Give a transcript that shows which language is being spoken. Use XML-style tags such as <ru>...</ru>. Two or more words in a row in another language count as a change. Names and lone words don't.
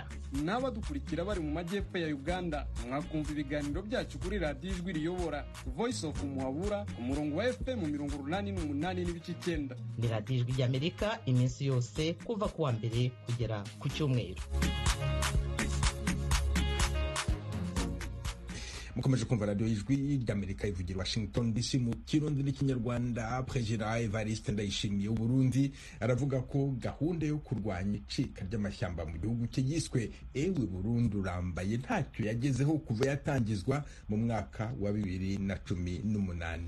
<rw>N'abadukurikira bari mu majyepfo ya Uganda mwakumva ibiganiro byacu kuri Radio Ijwi riyobora Voice of Muhabura ku murongo wa FM 88.9. Ni Radio Ijwi ry'Amerika iminsi yose kuva kuwa mbere kugera ku cyumweru. mukomeje kumva radio y'ijwi ry'Amerika ivugira Washington DC mu kirundi n'ikinyarwanda. Perezida Evariste Ndayishimiye w'Uburundi aravuga ko gahunda yo kurwanya icika ry'amashyamba mu gihugu cye yiswe ewe Burundi urambaye ntacyo yagezeho kuva yatangizwa mu mwaka wa 2018.</rw>